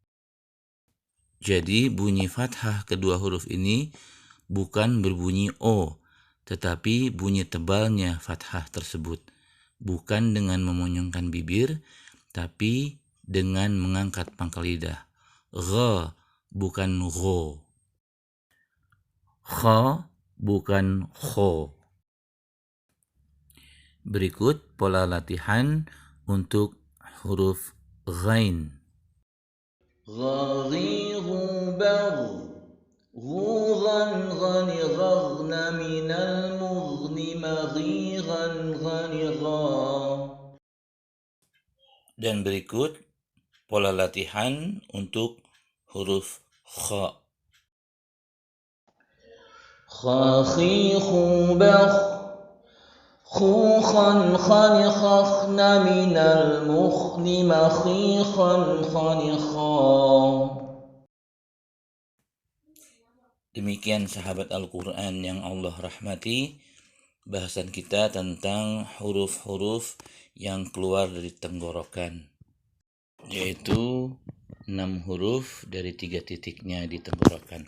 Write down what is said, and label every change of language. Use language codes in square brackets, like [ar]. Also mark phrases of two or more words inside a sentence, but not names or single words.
[id] Jadi bunyi fathah kedua huruf ini bukan berbunyi O, tetapi bunyi tebalnya fathah tersebut bukan dengan memonyongkan bibir, tapi dengan mengangkat pangkal lidah. Gha bukan gho. Kha bukan kho. Berikut pola latihan untuk huruf ghain. [ar] غاغي غوبر غوغا غن غغن من المغن مغيغا غن غا. [id] Dan berikut pola latihan untuk huruf kha. [ar] خاخي خوبخ خوخا خنخخن من المخن مخيخا خنخا. [id] Demikian sahabat Al-Quran yang Allah rahmati, bahasan kita tentang huruf-huruf yang keluar dari tenggorokan, yaitu 6 huruf dari 3 titiknya di tenggorokan.